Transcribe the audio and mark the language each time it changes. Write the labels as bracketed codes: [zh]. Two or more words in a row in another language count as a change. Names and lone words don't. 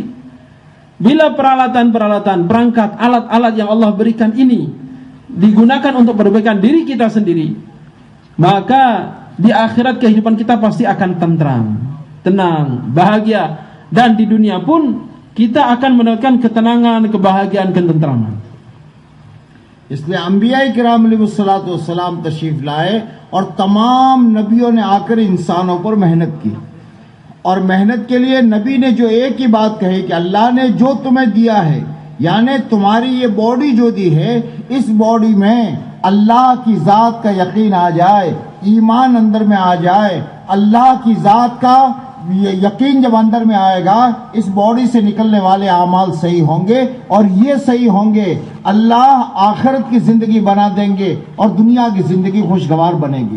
[id] Bila peralatan-peralatan, perangkat, alat-alat yang Allah berikan ini digunakan untuk perbaikan diri kita sendiri, maka di akhirat kehidupan kita pasti akan tentram, tenang, bahagia. Dan di dunia pun kita akan mendapatkan ketenangan, kebahagiaan, ketentraman. [ur] اس لیے انبیاء کرام علیہ السلام تشریف لائے اور تمام نبیوں نے آ کر انسانوں پر محنت کی اور محنت کے لیے نبی نے جو ایک ہی بات کہی کہ اللہ نے جو تمہیں دیا ہے، یعنی تمہاری یہ باڈی جو دی ہے، اس باڈی میں اللہ کی ذات کا یقین آ جائے، ایمان اندر میں آ جائے، اللہ کی ذات کا یقین جب اندر میں آئے گا، اس باڈی سے نکلنے والے اعمال صحیح ہوں گے، اور یہ صحیح ہوں گے، اللہ آخرت کی زندگی بنا دیں گے اور دنیا کی زندگی خوشگوار بنے گی۔